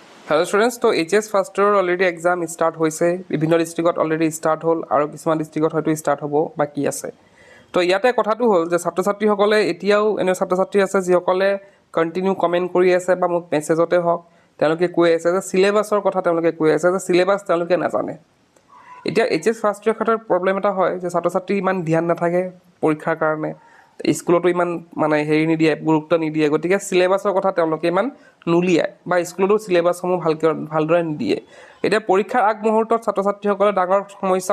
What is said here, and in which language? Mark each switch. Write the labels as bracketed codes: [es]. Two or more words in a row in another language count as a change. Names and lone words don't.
[en] hello students [as] तो [en] HS first year already exam start [as] হৈছে বিভিন্ন ডিস্ট্ৰিক্টত [en] already start [as] হ'ল আৰু কিছুমান ডিস্ট্ৰিক্টত হয়তো ষ্টাৰ্ট হ'ব বাকি আছে তো ইয়াতে কথাটো হ'ল যে ছাত্ৰ ছাত্ৰীসকলে এতিয়াও এনে ছাত্ৰ ছাত্ৰী আছে যিসকলে [en] continue comment [as] কৰি আছে বা মোক মেছেজতে হওক তেওঁলোকে কৈ আছে যে সিলেবাসৰ কথা তেওঁলোকে কৈ আছে যে সিলেবাস তেওঁলোকে নাজানে এতিয়া [en] HS first year [as] ক্ষেত্ৰত প্ৰবলেম এটা হয় যে ছাত্ৰ ছাত্ৰী ইমান ধ্যান নাথাকে পৰীক্ষাৰ কাৰণে স্কুলতো ইমান মানে হেৰি নিদিয়ে গুৰুত্ব নিদিয়ে গতিকে সিলেবাসৰ কথা তেওঁলোকে ইমান নুলিয়ায় বা স্কুলতো সিলেবাসসমূহ ভালদৰে নিদিয়ে এতিয়া পৰীক্ষাৰ আগমুহূৰ্তত ছাত্ৰ ছাত্ৰীসকলে ডাঙৰ সমস্যা